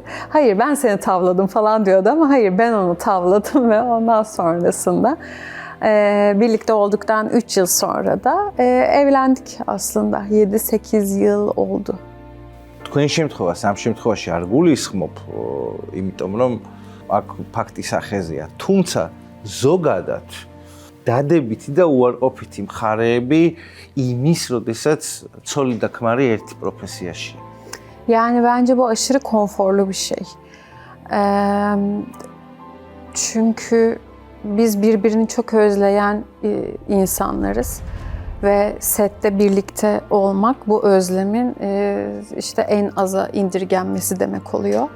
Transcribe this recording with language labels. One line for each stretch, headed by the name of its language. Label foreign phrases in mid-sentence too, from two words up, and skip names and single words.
Turkish: Hayır ben seni tavladım falan diyordu ama hayır ben onu tavladım ve ondan sonrasında birlikte olduktan 3 yıl sonra da evlendik aslında. 7-8 yıl oldu.
Georgian: თქვენ შემთხვევას ამ შემთხვევაში არ გულისხმობ, იმიტომ რომ აქ ფაქტი სახეზეა. თუმცა ზოგადად დადებითი და უარყოფითი მხარეები იმის, როდესაც ცოლი და ქმარი ერთი პროფესიაშია.
Turkish: Yani bence bu aşırı konforlu bir şey. Çünkü biz birbirini çok özleyen insanlarız ve sette birlikte olmak bu özlemin işte en aza indirgenmesi demek oluyor.